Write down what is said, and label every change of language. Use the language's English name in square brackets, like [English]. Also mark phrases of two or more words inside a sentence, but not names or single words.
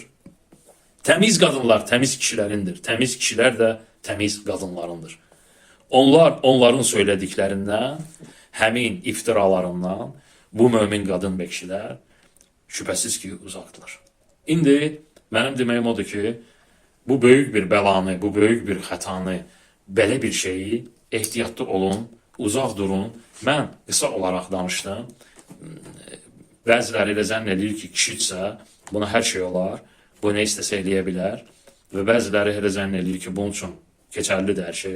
[Turkish] Temiz kadınlar temiz kişilerindir. Temiz kişiler de temiz kadınlarındır. Onlar onların söylediklerinden, [Azerbaijani] həmin iftiralarından [Turkish] bu mümin kadın ve kişiler şüphesiz ki uzaktılar. [Azerbaijani] İndi benim deməyim odur ki bu büyük bir belanı, bu büyük bir xətanı, belə bir şeyi ehtiyatlı olun, uzaq durun. Mən qısa olaraq danışdım. Bəziləri elə zənn edir ki, kişidirsə buna hər şey olar, bu nə istəsə eləyə bilər. Və bəziləri elə zənn edir ki, bunun üçün keçərlidir hər şey.